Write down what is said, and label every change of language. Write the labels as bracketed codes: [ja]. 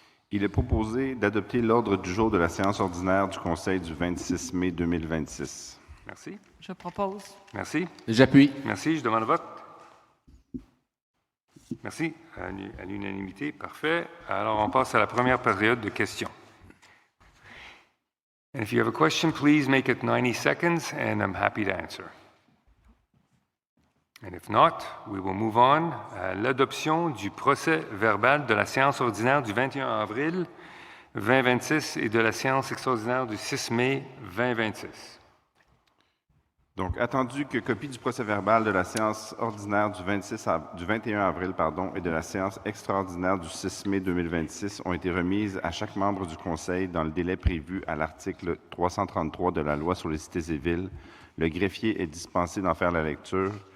[fr] Il est proposé d'adopter l'ordre du jour de la séance ordinaire du Conseil du 26 mai 2026. Merci. Je propose. Merci. J'appuie. Merci. Je demande le vote. Merci. À l'unanimité. Parfait. Alors, on passe à la première période de questions. [en] And if you have a question, please make it 90 seconds, and I'm happy to answer. And if not, we will move on [fr] à l'adoption du procès verbal de la séance ordinaire du 21 avril 2026 et de la séance extraordinaire du 6 mai 2026. Donc, attendu que copie du procès-verbal de la séance ordinaire du 21 avril et de la séance extraordinaire du 6 mai 2026 ont été remises à chaque membre du Conseil dans le délai prévu à l'article 333 de la Loi sur les cités et villes, le greffier est dispensé d'en faire la lecture.